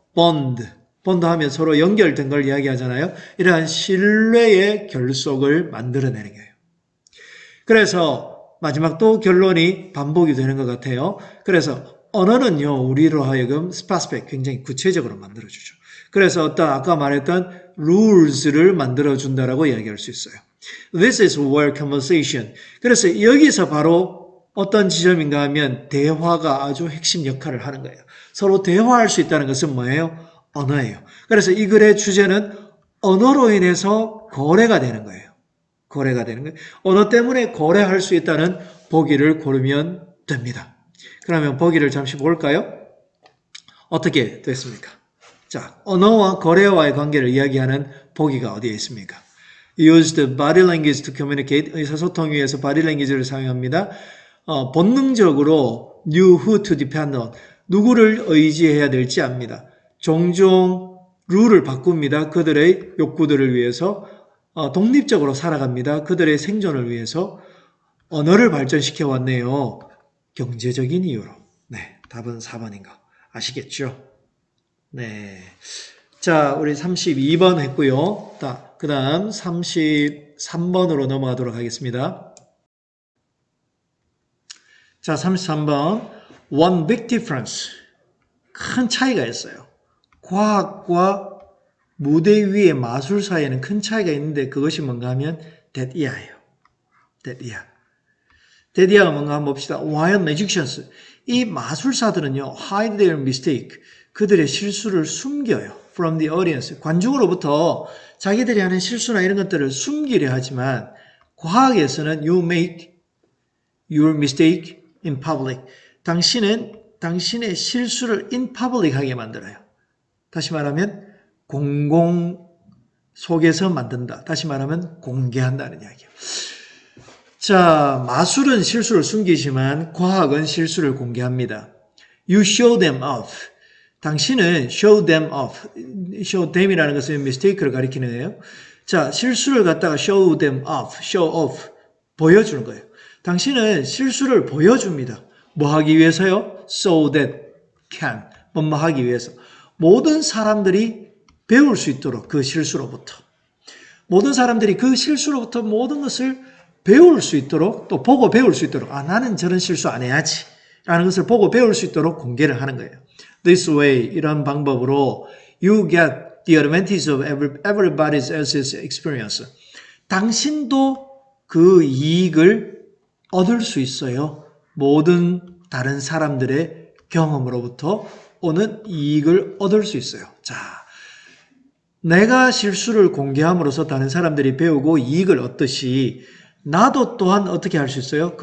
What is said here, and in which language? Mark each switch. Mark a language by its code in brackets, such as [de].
[ko] bond 하면 서로 연결된 걸 이야기하잖아요. 이러한 신뢰의 결속을 만들어내는 거예요. 그래서 마지막 또 결론이 반복이 되는 것 같아요. 그래서 언어는요, 우리로 하여금 specific, 굉장히 구체적으로 만들어주죠. 그래서 아까 말했던 rules를 만들어준다라고 이야기할 수 있어요. [en] This is where conversation. [ko] 그래서 여기서 바로 어떤 지점인가 하면 대화가 아주 핵심 역할을 하는 거예요. 서로 대화할 수 있다는 것은 뭐예요? 언어예요. 그래서 이 글의 주제는 언어로 인해서 거래가 되는 거예요. 거래가 되는 거예요. 언어 때문에 거래할 수 있다는 보기를 고르면 됩니다. 그러면 보기를 잠시 볼까요? 어떻게 됐습니까? 자, 언어와 거래와의 관계를 이야기하는 보기가 어디에 있습니까? [en] Use the body language to communicate. [ko] 의사소통 위해서 body language를 사용합니다. 본능적으로 [en] knew who to depend on. [ko] 누구를 의지해야 될지 압니다. 종종 룰을 바꿉니다. 그들의 욕구들을 위해서. 독립적으로 살아갑니다. 그들의 생존을 위해서. 언어를 발전시켜 왔네요. 경제적인 이유로. 네, 답은 4번인 거 아시겠죠? 네. 자, 우리 32번 했고요. 그 다음 33번으로 넘어가도록 하겠습니다. 자, 33번. [en] One big difference. [ko] 큰 차이가 있어요. 과학과 무대 위의 마술 사이에는 큰 차이가 있는데 그것이 뭔가 하면 [en] that year [ko] 예요. that year. that year가 뭔가 한번 봅시다. [en] While magicians. [ko] 이 마술사들은요, [en] hide their mistake. [ko] 그들의 실수를 숨겨요. [en] From the audience. [ko] 관중으로부터 자기들이 하는 실수나 이런 것들을 숨기려 하지만 과학에서는 [en] you make your mistake in public. [ko] 당신은 당신의 실수를 [en] in public [ko] 하게 만들어요. 다시 말하면 공공 속에서 만든다. 다시 말하면 공개한다는 이야기예요. 자, 마술은 실수를 숨기지만 과학은 실수를 공개합니다. [en] You show them off. [ko] 당신은 [en] show them off. show them [ko] 이라는 것은 mistake를 가리키는 거예요. 자, 실수를 갖다가 [en] show them off, show off. [ko] 보여주는 거예요. 당신은 실수를 보여줍니다. 뭐 하기 위해서요? [en] So that can. [ko] 뭐 하기 위해서. 모든 사람들이 배울 수 있도록 그 실수로부터. 모든 사람들이 그 실수로부터 모든 것을 배울 수 있도록 또 보고 배울 수 있도록 나는 저런 실수 안 해야지 라는 것을 보고 배울 수 있도록 공개를 하는 거예요. [en] This way, [ko] 이런 방법으로 [en] you get the advantage of everybody else's experience. [ko] 당신도 그 이익을 얻을 수 있어요. 모든 다른 사람들의 경험으로부터 오는 이익을 얻을 수 있어요. 자, 내가 실수를 공개함으로써 다른 사람들이 배우고 이익을 얻듯이 나도 또한 어떻게 할 수 있어요?